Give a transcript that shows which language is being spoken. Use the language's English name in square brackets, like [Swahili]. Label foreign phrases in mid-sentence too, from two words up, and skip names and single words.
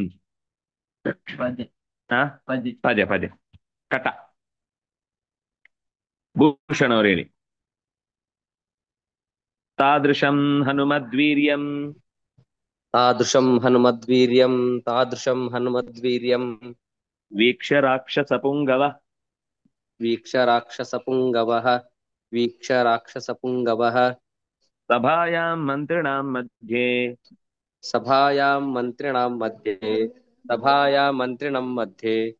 [Kannada] ಪದ್ಯ ಪದ್ಯ ಕಟ. ಭೂಷಣ್ ಅವ್ರು ಹೇಳಿ. [Sanskrit] ತಾದೃಶಂ ಹನುಮದ್ವೀರ್ಯಂ ತಾದೃಶಂ ಹನುಮದ್ವೀರ್ಯಂ ತಾದೃಶಂ ಹನುಮದ್ವೀರ್ಯಂ ವೀಕ್ಷ್ಯ ರಾಕ್ಷಸ ಪುಂಗವ ವೀಕ್ಷ ರಾಕ್ಷಸ ಪುಂಗವಃ वीक्ष्य राक्षसपुङ्गवः सभायां मन्त्रिणां मध्ये सभायां मन्त्रिणां मध्ये